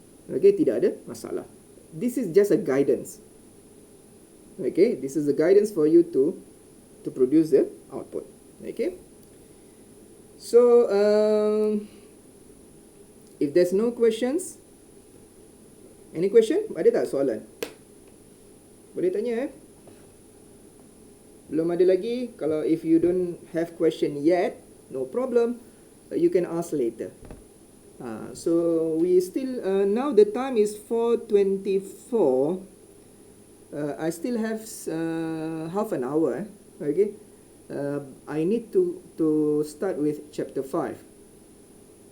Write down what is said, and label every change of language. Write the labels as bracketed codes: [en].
[en] Okay, tidak ada masalah. This is just a guidance. Okay, this is a guidance for you to produce the output. Okay. So, if there's no questions, any question? [ms] Ada tak soalan? Boleh tanya Belum ada lagi? [en] Kalau if you don't have question yet, no problem. You can ask later. So, we still, now the time is 4:24. I still have half an hour. Okay. I need to start with chapter 5.